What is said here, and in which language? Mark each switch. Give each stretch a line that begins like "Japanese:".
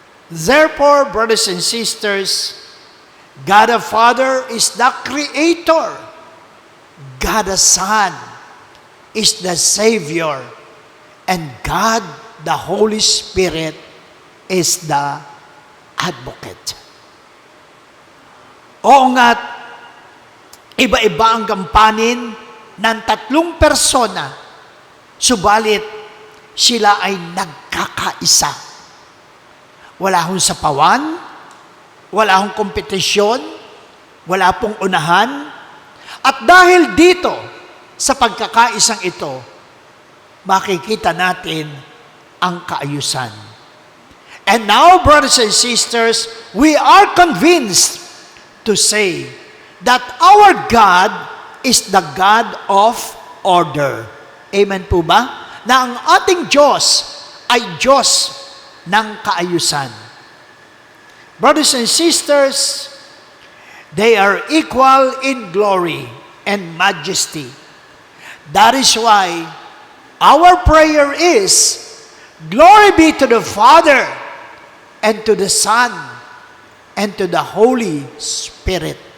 English: Therefore, brothers and sisters, God the Father is the Creator. God the Son is the Savior. And God the Holy Spirit is the Advocate.
Filipino: Oo nga't, iba-iba ang gampanin ng tatlong persona, subalit sila ay nagkakaisa. Wala hong sapawan, wala hong kompetisyon, wala pong unahan. At dahil dito, sa pagkakaisang ito, makikita natin ang kaayusan.
English: And now, brothers and sisters, we are convinced to say that our God is the God of order.
Filipino: Amen po ba? Na ang ating Diyos ay Diyos ng kaayusan.
English: Brothers and sisters, they are equal in glory and majesty. That is why our prayer is, glory be to the Father, and to the Son, and to the Holy Spirit.